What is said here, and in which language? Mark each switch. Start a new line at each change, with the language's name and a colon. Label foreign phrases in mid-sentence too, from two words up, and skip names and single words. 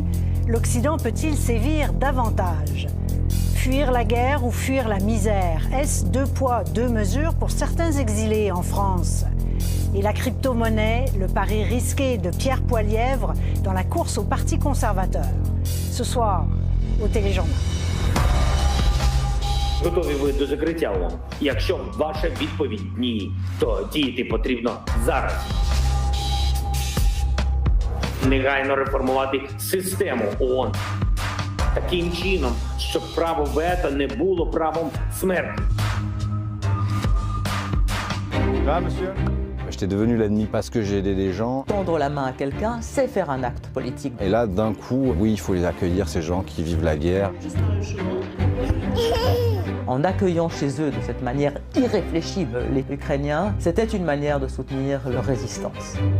French: L'Occident peut-il sévir davantage? Fuir la guerre ou fuir la misère? Est-ce 2 poids, 2 mesures pour certains exilés en France? Et la crypto-monnaie, le pari risqué de Pierre Poilièvre dans la course au Parti conservateur. Ce soir, au Téléjournal.
Ukrainian: Готові ви до закриття ООН? Якщо ваша відповідь ні, то діяти потрібно зараз. Негайно реформувати систему ООН таким чином, щоб право вето не було правом смерті.
French: J'étais devenu l'ennemi parce que j'ai aidé des gens. Tendre la main à quelqu'un, c'est faire un acte politique. Et là, d'un coup, oui, il faut les accueillir, ces gens qui vivent la guerre. En accueillant chez eux de cette manière irréfléchie les Ukrainiens, c'était une manière de soutenir leur résistance.